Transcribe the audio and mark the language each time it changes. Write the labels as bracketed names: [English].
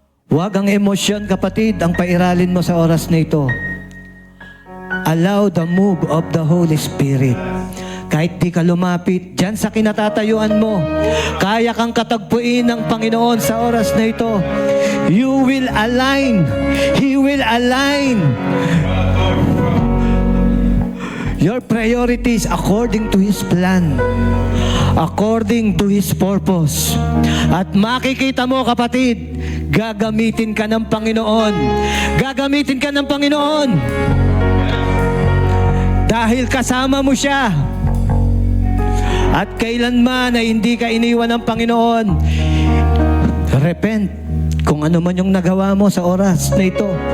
[Filipino] Huwag ang emosyon, kapatid, ang pairalin mo sa oras na ito. [English] Allow the move of the Holy Spirit. [Filipino] Kahit di ka lumapit dyan sa kinatatayuan mo, kaya kang katagpuin ng Panginoon sa oras na ito. [English] You will align. He will align your priorities according to His plan, according to His purpose. [Filipino] At makikita mo, kapatid, gagamitin ka ng Panginoon. Gagamitin ka ng Panginoon. Dahil kasama mo siya. At kailanman ay hindi ka iniwan ng Panginoon, repent kung ano man yung nagawa mo sa oras na ito.